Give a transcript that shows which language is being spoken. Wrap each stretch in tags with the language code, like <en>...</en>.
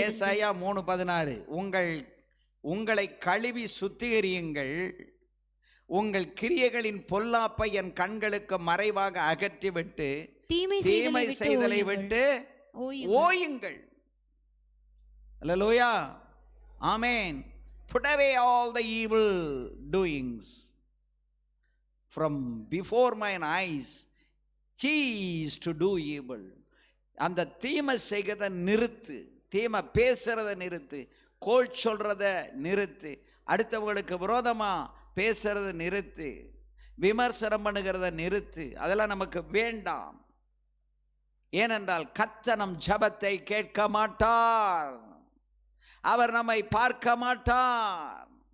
<ta>ஏசாயா 3:16. உங்களை கழுவி சுத்திகரியுங்கள், உங்கள் கிரியைகளின் பொல்லாப்பை என் கண்களுக்கு மறைவாக அகற்றிவிட்டு தீமை செய்தலை விட்டு ஓயுங்கள். அல்லேலூயா. ஆமென்.</ta> <en>Put away all the evil doings from before mine eyes. Cease to do evil.</en> <ta>அந்த தீமை செய்கிறத நிறுத்து, தீமை பேசுறத நிறுத்து, கோள் சொல்றத நிறுத்து, அடுத்தவங்களுக்கு விரோதமா பேசுறத நிறுத்து, விமர்சனம் பண்ணுகிறத நிறுத்து. அதெல்லாம் நமக்கு வேண்டாம். ஏனென்றால் கர்த்தர் நம் ஜெபத்தை கேட்க மாட்டார், அவர் நம்மை பார்க்க மாட்டார்.</ta>